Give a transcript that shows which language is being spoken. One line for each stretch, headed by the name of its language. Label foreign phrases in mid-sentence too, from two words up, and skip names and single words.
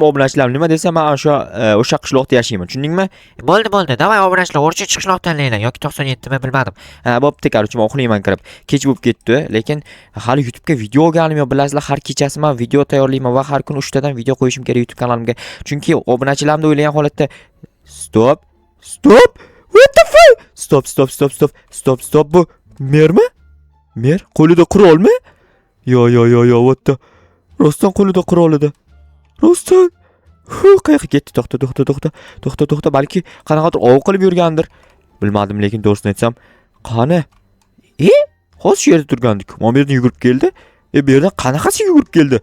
Uzbek: Obunachilarim nima desa, men o'sha qishloqda yashayman. Tushundingmi? Bo'ldi. Davay, obunachilar, o'rcha qishloq tanlaylar yoki 97mi bilmadim. Bo'pti, короче, men uxlayman kirib. Kech bo'lib ketdi, lekin hali YouTube'ga video olganim yo'q. Bilasizlar, har kechasi men video tayyorlayman va har kun 3 tadan video qo'yishim kerak YouTube kanalimga. Chunki obunachilarimni o'ylagan holatda Stop.
English: What the fuck? Stop.
Uzbek: Bu mermi? Mer qo'lida qurolmi?
English: Yo, what the?
Uzbek: Rostdan qo'lida qurol edi. Rostdan. Qayerga ketdi? To'xta. Balki qanaqadir ov qilib yurgandir. Bilmadim, lekin to'g'risini aytsam, qani? Hozir shu yerda turgandik. Men bu yerdan yugurib keldi. Bu yerdan qanaqasi yugurib keldi?